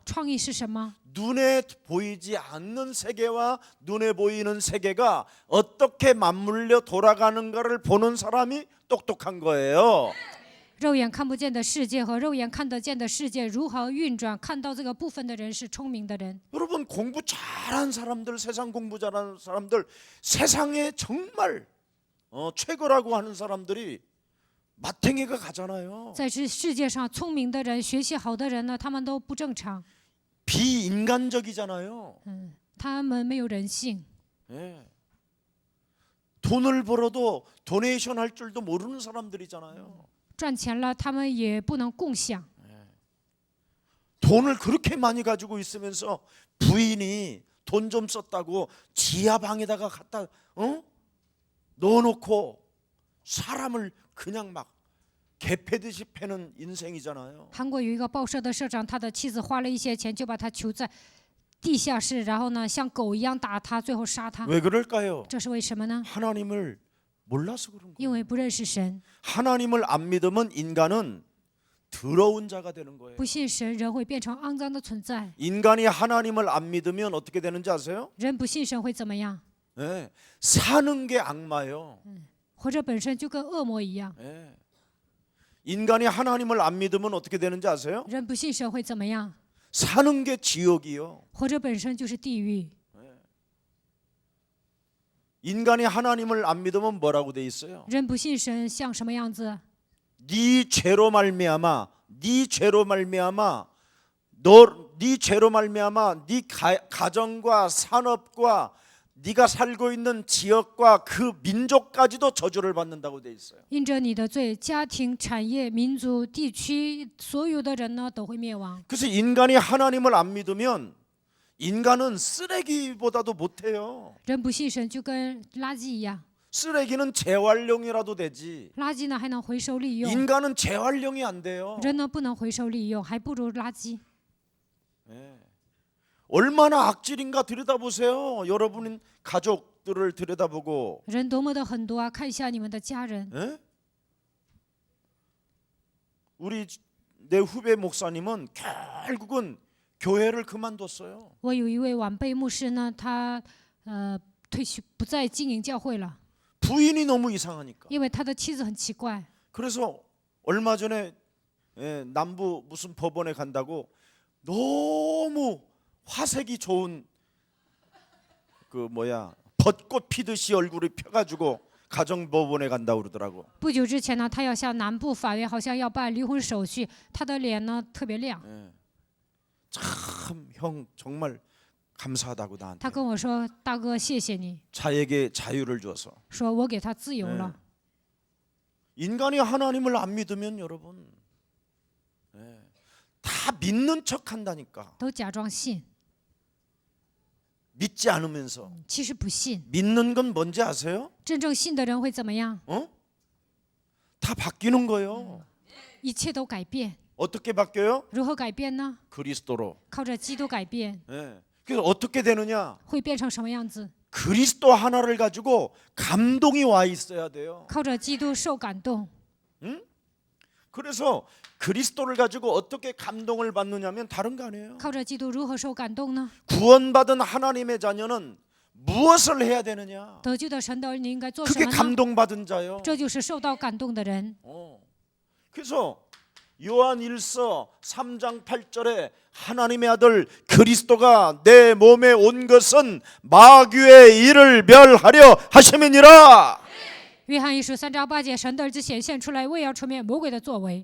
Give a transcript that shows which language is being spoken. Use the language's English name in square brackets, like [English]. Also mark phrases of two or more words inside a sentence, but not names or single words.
[Chinese] 创意是什么？ [Korean] 눈에 보이지 않는 세계와 눈에 보이는 세계가 어떻게 맞물려 돌아가는가를 보는 사람이 똑똑한 거예요. [Chinese] 肉眼看不见的世界和肉眼看得见的世界如何运转，看到这个部分的人是聪明的人。 [Korean] 여러분 공부 잘한 사람들, 세상 공부 잘하는 사람들, 세상에 정말 최고라고 하는 사람들이 마탱이가 가잖아요. [Chinese] 在这世界上，聪明的人、学习好的人呢，他们都不正常， [Korean] 비인간적이잖아요. [Chinese] 他们没有人性。 [Korean] 예. 돈을 벌어도 도네이션 할 줄도 모르는 사람들이잖아요. [Chinese] 赚钱了，他们也不能共享。 [Korean] 돈을 그렇게 많이 가지고 있으면서 부인이 돈 좀 썼다고 지하 방에다가 갖다 넣어놓고 사람을 그냥 막 개패듯이 패는 인생이잖아요. [Chinese] 韩国有一个报社的社长，他的妻子花了一些钱，就把他囚在地下室，然后呢，像狗一样打他，最后杀他。 [Korean] 왜 그럴까요? [Chinese] 这是为什么呢？ [Korean] 하나님을 몰라서 그런 [Chinese] 因 [Korean] 거예요. [Chinese] 为不认识神， [Korean] 하나님을 안 믿으면 인간은 더러운 자가 되는 거예요. [Chinese] 不信神，人会变成肮脏的存在。 [Korean] 인간이 하나님을 안 믿으면 어떻게 되는지 아세요? [Chinese] 人不信神会怎么样？ [Korean] 예. 사는 게 악마예요. [Chinese] 活着本身就跟恶魔一样。 [Korean] 예. 인간이 하나님을 안 믿으면 어떻게 되는지 아세요? [Chinese] 人不信神会怎么样？ [Korean] 사는 게 지옥이요. [Chinese] 活着本身就是地狱。 [Korean] 인간이 하나님을 안 믿으면 뭐라고 돼 있어요? [Chinese] 人不信神像什么样子？ [Korean] 네 죄로 말미암아, 네 죄로 말미암아, 네 가정과 산업과 네가 살고 있는 지역과 그 민족까지도 저주를 받는다고 돼 있어요. [Chinese] 因着你的罪，家庭、产业、民族、地区，所有的人呢都会灭亡。 [Korean] 그래서 인간이 하나님을 안 믿으면 인간은 쓰레기보다도 못해요. [Chinese] 人不信神就跟垃圾一样， [Korean] 쓰레기는 재활용이라도 되지. [Chinese] 垃圾呢还能回收利用， [Korean] 인간은 재활용이 안 돼요. [Chinese] 人呢不能回收利用，还不如垃圾。 [Korean] 얼마나 악질인가 들여다보세요. 여러분 가족들을 들여다보고. [Chinese] 人多么的很多啊！看一下你们的家人。 [Korean] 에? 내 후배 목사님은 결국은 교회를 그만뒀어요. [Chinese] 我有一位晚辈牧师呢，他退休不再经营教会了， [Korean] 부인이 너무 이상하니까. [Chinese] 因为他的妻子很奇怪。 [Korean] 그래서 얼마 전에 남부 무슨 법원에 간다고 너무 화색이 좋은 벚꽃 피듯이 얼굴이 펴가지고 가정법원에 간다고 그러더라고. [Chinese] 不久之前呢，他要向南部法院好像要办离婚手续，他的脸呢特别亮。 [Korean] 참 형 정말 감사하다고 [Chinese] 他 [Korean] 나한테 [Chinese] 跟我说：“大哥，谢谢你， [Korean] 자에게 자유를 줘서. [Chinese] 说我给他自由了。 [Korean] 인간이 하나님을 안 믿으면 여러분 다 믿는 척한다니까. [Chinese] 都假装信， [Korean] 믿지 않으면서 [Chinese] 其实不信。 [Korean] 믿는 건 뭔지 아세요? [Chinese] 真正信的人会怎么样？ [Korean] 다 바뀌는 거예요. [Chinese] 一切都改变。 [Korean] 어떻게 바뀌어요? [Chinese] 如何改变呢？ [Korean] 그리스도로. [Chinese] 靠着基督改变， [Korean] 그래서 어떻게 되느냐? [Chinese] 会变成什么样子？ [Korean] 그리스도 하나를 가지고 감동이 와 있어야 돼요. [Chinese] 靠着基督受感动。 [Korean] 그래서 그리스도를 가지고 어떻게 감동을 받느냐면 다른 거 아니에요. [Chinese] 靠着基督如何受感动呢？ [Korean] 구원받은 하나님의 자녀는 무엇을 해야 되느냐? [Chinese] 得救的神的儿女应该做什 [Korean] 그게 [Chinese] 么呢？ [Korean] 감동받은 자요. [Chinese] 这就是受到感动的人。 [Korean] 그래서 요한 1서 3장 8절에 하나님의 아들 그리스도가 내 몸에 온 것은 마귀의 일을 멸하려 하심이니라. [Chinese] 约翰一书3章8节，神的儿子显现出来，为要除灭魔鬼的作为。